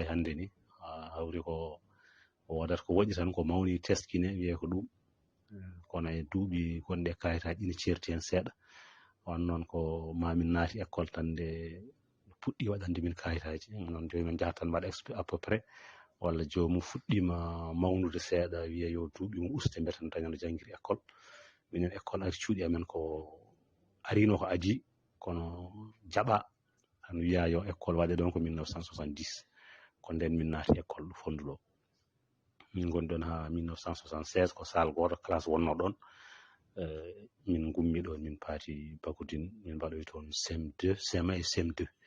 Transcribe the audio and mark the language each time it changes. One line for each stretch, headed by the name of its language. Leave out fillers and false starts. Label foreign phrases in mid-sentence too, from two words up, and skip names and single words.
Fula: hannde ni hawri ko o waɗata ko waɗi tan ko mawni teskine wiye ko ɗum kono e duuɓi gonɗe kayitaji ina certi hen seeɗa wan noon ko mamin naati école tan nde puɗɗi waɗande min kayitaji noon joni min jahat tan mbaɗa
French: à peu près
Fula: walla jomum fuɗɗima mawnude seeɗa wiya yo duuɓi mum uste mbete daña no janggiri école minen école ari cuuɗi amen ko arino ko adi kono jaɓa tan wiya yo école waɗe ɗon ko 1970 ko nden min naati école ɗo Fondu ɗo min goni ɗon ha 1976 ko salle goto classe wonno ɗon min gummi ɗon min paati Bagodine min mbaɗoy toon CM2
French: CM1 et CM2